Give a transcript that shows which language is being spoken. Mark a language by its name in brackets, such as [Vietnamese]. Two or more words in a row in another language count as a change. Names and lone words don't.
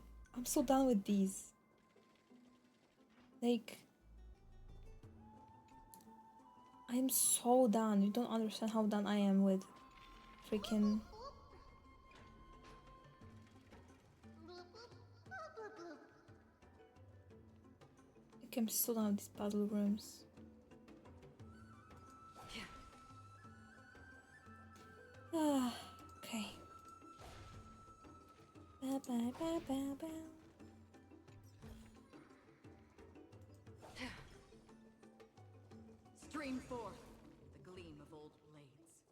[English] I'm so done with these. Like, I'm so done. You don't understand how done I am with freaking... Like, I'm so done with these puzzle rooms. Ah, okay. Ba ba ba ba ba. Stream forth with the gleam of old blades.